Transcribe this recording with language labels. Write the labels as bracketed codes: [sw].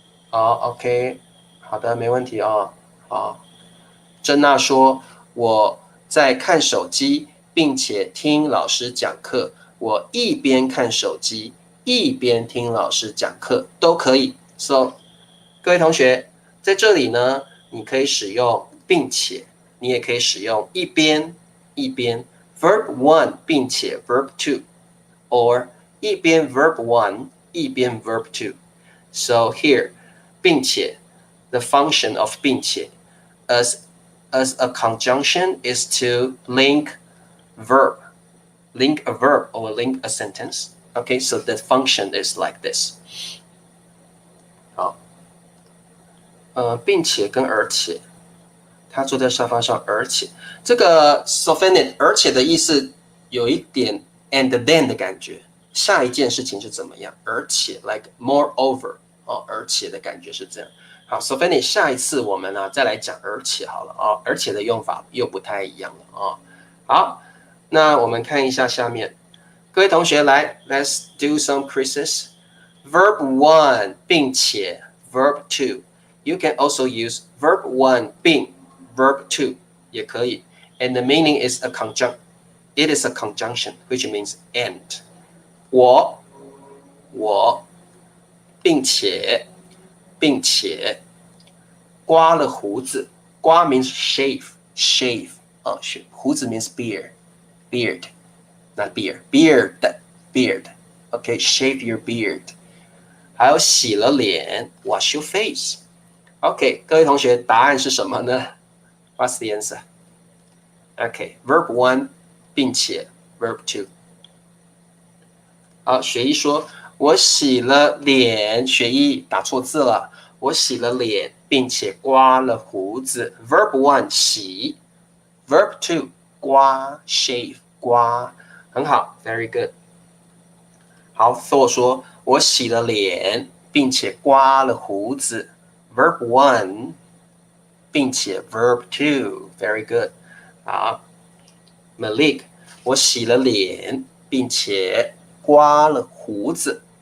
[zh] 好，OK， 好的，没问题哦。好，珍娜说我在看手机，并且听老师讲课。我一边看手机一边听老师讲课都可以。 So， 各位同学，在这里呢，你可以使用并且，你也可以使用一边 verb one 并且 verb two，or 一边 verb one 一边 verb two。 [en] So here， 并且 the function of 并且 as a conjunction is to link a verb or link a sentence. Okay, so the function is like this. [zh] 好，并且跟而且，他坐在沙发上，而且这个 sofinite 而且的意思有一点 [en] and then [zh] 的感觉，下一件事情是怎么样？而且 [en] like moreover [zh] 而且的感觉是这样。好 sofinite 下一次我们再来讲而且好了而且的用法又不太一样了好，那我们看一下下面，各位同学来 ， [en] Let's do some quizzes. Verb one 并且 verb two。You can also use verb one 并 verb two [zh] 也可以。 [en] And the meaning is it is a conjunction, which means and. [zh] 我并且刮了胡子，刮 means shave 胡子 [en] means beard not beard okay, shave your beard。 [zh] 还有洗了脸 [en] wash your face。 [zh] OK， 各位同学答案是什么呢？ [en] What's the answer? OK, verb one 并且 verb two。 [zh] 好，雪一说我洗了脸，雪一打错字了，我洗了脸并且刮了胡子。 [en] Verb one 洗， Verb two 刮 shave 刮， [zh] 很好 [en] very good。 [zh] 好 Thor 说我洗了脸并且刮了胡子。 [en] Verb one 并且 Verb two very good。 [zh] 好 Malik 我洗了脸并且刮了胡子。